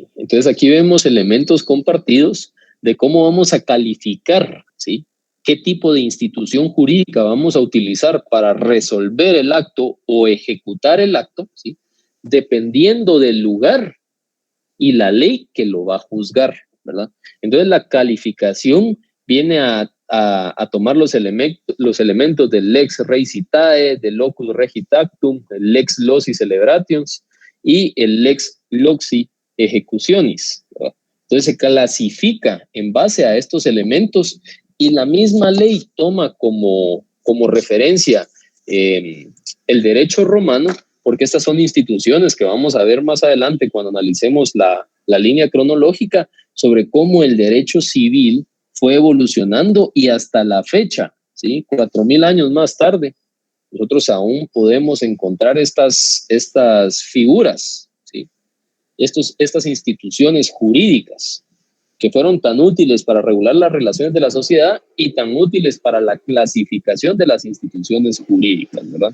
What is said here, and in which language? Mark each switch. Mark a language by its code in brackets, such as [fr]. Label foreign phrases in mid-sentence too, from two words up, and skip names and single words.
[es] Entonces aquí vemos elementos compartidos de cómo vamos a calificar, ¿sí?, qué tipo de institución jurídica vamos a utilizar para resolver el acto o ejecutar el acto, ¿sí?, dependiendo del lugar y la ley que lo va a juzgar, ¿verdad? Entonces la calificación viene a tomar los elementos del [la] lex rei citae, [es] del [la] locus regit actum, [es] el [la] lex loci celebrations [es] y el [la] lex loci ejecutionis, [es] ¿verdad? Entonces se clasifica en base a estos elementos y la misma ley toma como referencia el derecho romano, porque estas son instituciones que vamos a ver más adelante cuando analicemos la línea cronológica sobre cómo el derecho civil fue evolucionando y hasta la fecha, ¿sí?, 4000 años más tarde, nosotros aún podemos encontrar estas figuras, ¿sí?, estas instituciones jurídicas que fueron tan útiles para regular las relaciones de la sociedad y tan útiles para la clasificación de las instituciones jurídicas, ¿verdad?